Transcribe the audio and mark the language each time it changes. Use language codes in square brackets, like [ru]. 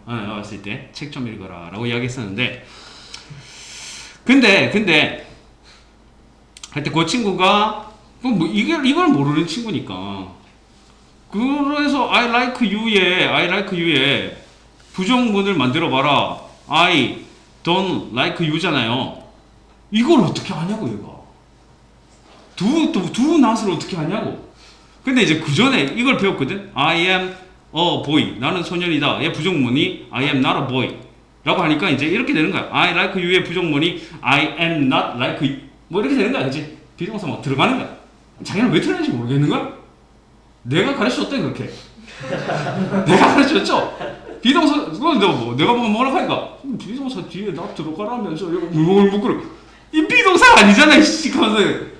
[ko] 내가 봤을 때 책 좀 읽어라라고 이야기했었는데, 근데 하여튼 그 친구가 이걸 모르는 친구니까. 그래서 [en] I like you [ko] 에 부정문을 만들어 봐라. [en] I don't like you잖아요. [ko] 이걸 어떻게 하냐고 얘가. 두 낫을 어떻게 하냐고. 근데 이제 그 전에 이걸 배웠거든. [en] I am a boy. [ko] 나는 소년이다. 얘 부정문이 [en] I am not a boy. [ko] 라고 하니까 이제 이렇게 되는 거야. [en] I like you의 [ko] 부정문이 [en] I am not like you. [ko] 이렇게 되는 거야. 그치? 비동사 막 들어가는 거야. 자기는 왜 틀렸는지 모르겠는 거야? 내가 가르쳐줬대, 그렇게. 내가 가르쳐줬죠? 비동사, 내가 뭐라고 하니까, 비동사 뒤에 나 들어가라면서, 이 비동사 아니잖아, 이 하면서.